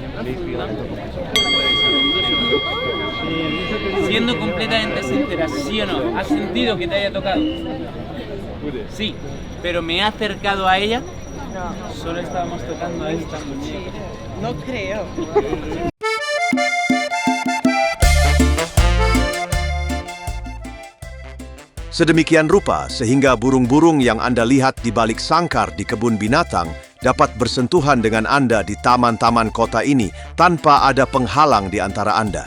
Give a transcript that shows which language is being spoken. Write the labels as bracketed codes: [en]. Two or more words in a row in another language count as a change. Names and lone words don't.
[es] Siendo completamente sincera, ¿sí o no? ¿Has sentido que te haya tocado? Sí, pero me he acercado a ella. Solo estábamos tocando a esta muñeca. No creo. [id] Sedemikian rupa sehingga burung-burung yang Anda lihat di balik sangkar di kebun binatang dapat bersentuhan dengan Anda di taman-taman kota ini tanpa ada penghalang di antara Anda.